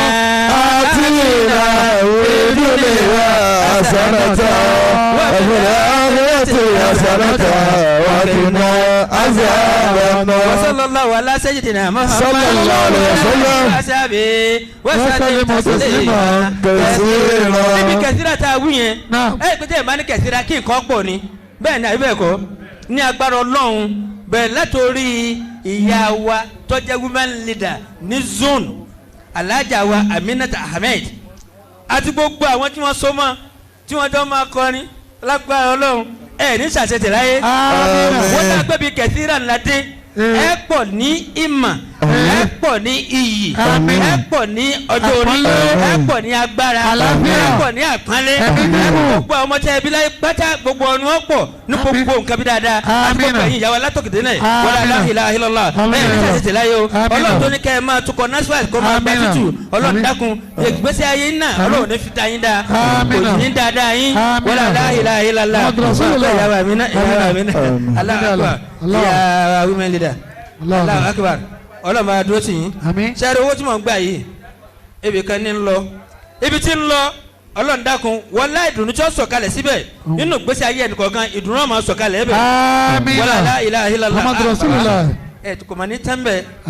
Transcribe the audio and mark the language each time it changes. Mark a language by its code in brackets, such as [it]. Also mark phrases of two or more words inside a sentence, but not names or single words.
[ar] آتنا في الدنيا حسنة وفي الآخرة حسنة وقنا عذاب النار وصلى الله على سيدنا محمد صلى الله عليه وسلم وصحبه وسلم تسليما كثيرا. [yo] níbi kẹsíra tá a wí yẹn ẹ pété ìbá ní kẹsíra kí nǹkan pọ̀ ni bẹ́ẹ̀ ni àbí bẹ́ẹ̀ kọ́ ní agbára Ọlọ́run bẹ́ẹ̀ látòrí ìyá wa tó jẹ́ [en] women leader [yo] ní zone Alhaja wa Aminata Ahmed àti gbogbo àwọn tí wọ́n so mọ́ tí wọ́n jọ máa kọrin lágbára Ọlọ́run ẹ ní sàṣẹtẹ̀ láyé wọ́n tá a gbé bí kẹsíra ńlá dé ẹ pọ̀ ní ìmọ̀ ẹ pọ̀ ní iyì ẹ pọ̀ ní ọjọ́ orí ẹ pọ̀ ní agbára ẹ pọ̀ ní àpọ́nlé gbogbo ọmọ tẹ ẹbí láyé pátá gbogbo ọ̀nà ọ̀pọ̀ ní gbogbo nǹkan bí dáadáa àti gbogbo ẹ̀yin ìyàwó alátọ̀kìtì náà [ar] wala la ilaha illallah [yo] bẹ́ẹ̀ ní tàṣẹ tẹ̀lé ayé o ọlọ́run tó ní kẹ́ ẹ máa tukọ̀ Nasfat kó máa gbà tútù ọlọ́run dákun ìgbésí ayé náà ọlọ́run ní fi ta yín dáa kò ní dáadáa yín [ar] wala la ilaha illallah [yo] ìyàwó àmì náà [ar] Allahu akbar [yo] ìyàwó [en] women leader [ar] Allahu akbar [yo] ọlọ́run máa dúró tì yín sẹ́ẹ̀rì owó tí mò ń gbà yìí ibì kan ní ń lọ ibi tí ń lọ ọlọ́run dákun wọlé ìdùnnú tí ó sọ̀kalẹ̀ síbẹ̀ nínú gbèsè ayé ẹnìkọ̀ọ̀kan ìdùnnú ọmọ sọ̀kalẹ̀ ẹ̀bẹ̀ wọlé [ar] la ilaha illallah [yo] kọ̀mọ̀ ní tẹ́ḿbẹ̀